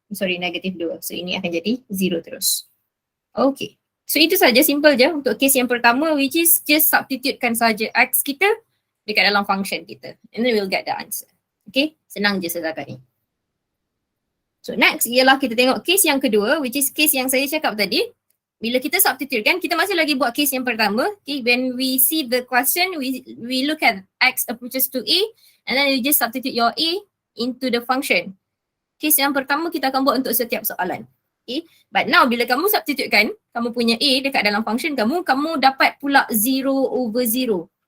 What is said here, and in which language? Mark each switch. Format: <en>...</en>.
<ms>Sorry, -2. So ini akan jadi 0 terus. Okay, so itu saja, simple je untuk case yang pertama, which is just substitutekan saja x kita dekat dalam function kita</ms> <en>and then we'll get the answer.</en> <ms>Okay, senang je setakat ni. So next ialah kita tengok case yang kedua, which is case yang saya cakap tadi. Bila kita substitute kan, kita masih lagi buat case yang pertama.</ms> <en>Okay, when we see the question, we look at x approaches to a and then you just substitute your a into the function.</en> <ms>Case yang pertama kita akan buat untuk setiap soalan.</ms> <en>Okay, but now</en> <ms>bila kamu substitutekan kamu punya a dekat dalam function kamu, kamu dapat pula 0/0.</ms>